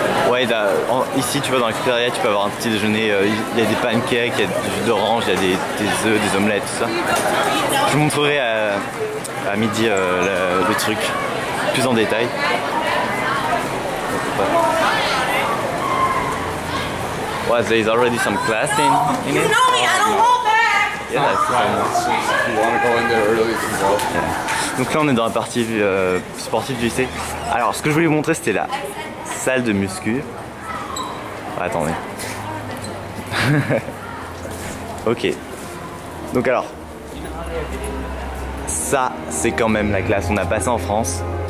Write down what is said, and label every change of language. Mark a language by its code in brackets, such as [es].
[fr] Ouais, ici tu vois dans la cafétéria tu peux avoir un petit déjeuner, il y a des pancakes, il y a du jus d'orange, il y a des œufs, des omelettes, tout ça. Je vous montrerai à midi le truc plus en détail. [en] Well, there is already some class in it. You know me. I don't hold back. Yeah, that's fine. If you want to go in there early, you can go. Yeah. [fr] Donc là on est dans la partie sportive du lycée. Alors ce que je voulais vous montrer c'était la salle de muscu. Attendez. Ok. Donc alors, ça c'est quand même la classe, on a pas ça en France.